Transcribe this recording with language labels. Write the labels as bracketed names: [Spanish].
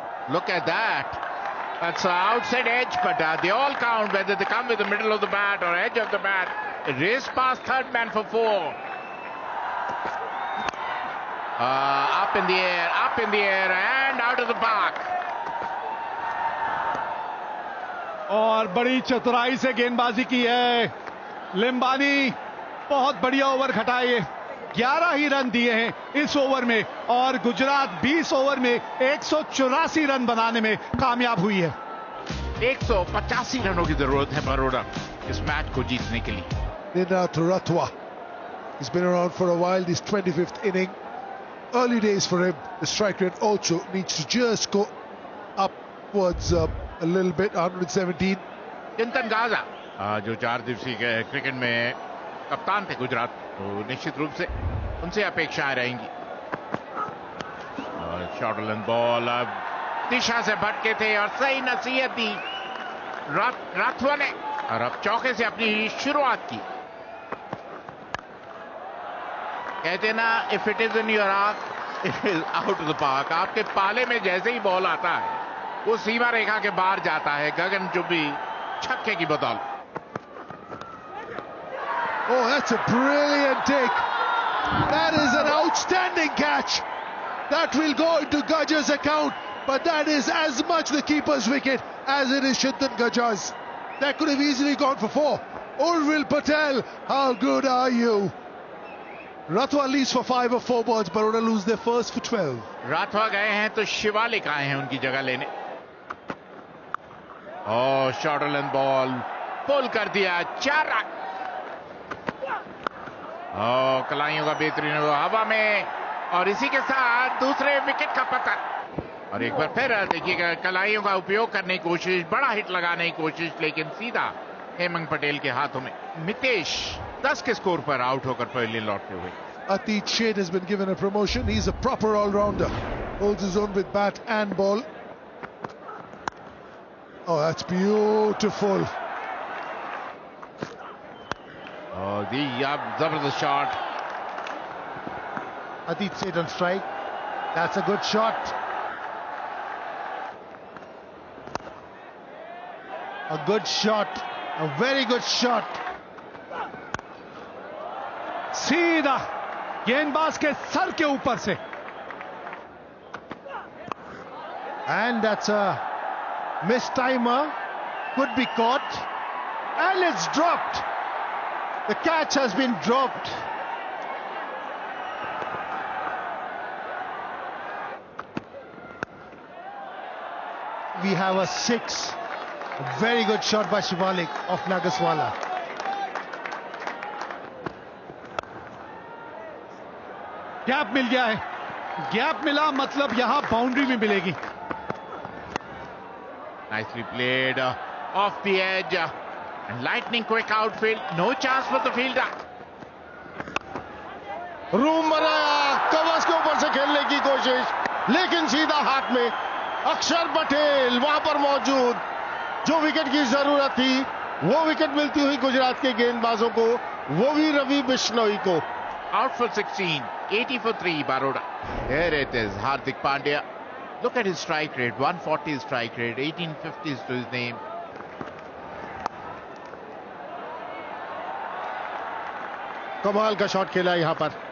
[English] Look at that. That's outside edge, but they all count, whether they come with the middle of the bat or edge of the bat. Race past third man for 4. Up in the air and out of the park. [Hindi] और बड़ी चतुराई से गेंदबाजी की है लिम्बानी. बहुत बढ़िया over खटाए, 11 ही run दिए हैं इस ओवर में और गुजरात 20 ओवर में 184 रन बनाने में कामयाब हुई है. 185 रनों की जरूरत है बड़ौदा इस मैच को जीतने के लिए. [English] Ninad Ratwa, he's been around for a while, this 25th inning. Early days for him. The strike rate also needs to just go upwards a little bit. 117. [Hindi] चिंतन गाजा जो 4 दिवसीय क्रिकेट में कप्तान थे गुजरात, तो निश्चित रूप से उनसे अपेक्षाएं रहेंगी. शॉर्ट लेंथ बॉल, अब दिशा से भटके थे और सही नसीहत दी राठवा ने और अब चौके से अपनी शुरुआत की. कहते ना, [English] If it is in your arc it is out of the park. [Hindi] आपके पाले में जैसे ही बॉल आता है वो सीमा रेखा के बाहर जाता है. गगनचुंबी छक्के की बदौलत. [English] Oh, that's a brilliant take. That is an outstanding catch. That will go into Gajjar's account, but that is as much the keeper's wicket as it is Chintan Gajjar's. That could have easily gone for 4. Urvil Patel, how good are you? Rathwa leads for 5 of 4 balls. Baroda lose their first for 12. [Hindi] Rathwa गए हैं तो शिवालिक आए हैं उनकी जगह लेने. और short length ball पुल कर दिया, 4 रन. कलाइयों का बेहतरीन हवा में और इसी के साथ दूसरे विकेट का पता. और एक बार फिर देखिएगा कलाइयों का उपयोग करने की कोशिश, बड़ा हिट लगाने की कोशिश, लेकिन सीधा हेमंत पटेल के हाथों में. मितेश 10 के स्कोर पर आउट होकर पहले लौटते हुए. [English] Atit Seth has been given a promotion. He's a proper all-rounder. Holds his own with bat and ball. Oh, that's beautiful. Oh, the zabardast shot. Atit Seth on strike. That's a good shot. A good shot. A very good shot. [Hindi] सीधा गेंदबाज के sir के ऊपर से. [English] And that's a mistimer. Could be caught. And it's dropped. The catch has been dropped. We have a 6. A very good shot by Shivalik of Nagaswala. [Hindi] Gap मिल गया है, gap मिला मतलब यहां बाउंड्री भी मिलेगी. [English] Nicely played off the edge and lightning quick outfield. No chance for the fielder. [Hindi] Room बनाया, कवच के ऊपर से खेलने की कोशिश, लेकिन सीधा हाथ में. अक्षर पटेल वहां पर मौजूद. जो विकेट की जरूरत थी वो विकेट मिलती हुई गुजरात के गेंदबाजों को, वो भी रवि बिश्नोई को. [English] Out for 16, 80 for 3, Baroda. Here it is, Hardik Pandya. Look at his strike rate, 140 strike rate, 1850s to his name. [Hindi] कमाल का शॉट खेला यहां पर.